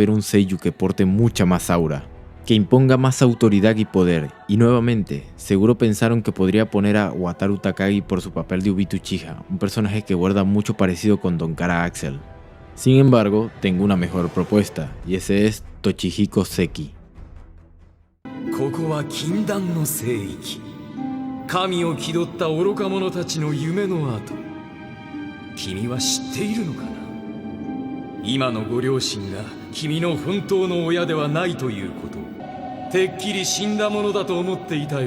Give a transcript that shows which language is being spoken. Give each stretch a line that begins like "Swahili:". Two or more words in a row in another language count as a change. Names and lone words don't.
Spanish: haber un seiyuu que porte mucha más aura, que imponga más autoridad y poder, y nuevamente, seguro pensaron que podría poner a Wataru Takagi por su papel de Obito Uchiha, un personaje que guarda mucho parecido con Don Cara Axel. Sin embargo, tengo una mejor propuesta, y ese es Tochihiko Seki.
Japanese: ここは禁断の聖域。神を気取った愚か者たちの夢の跡。君は知っているのかな。今のご両親が君の本当の親ではないということをてっきり死んだものだと思っていたよ。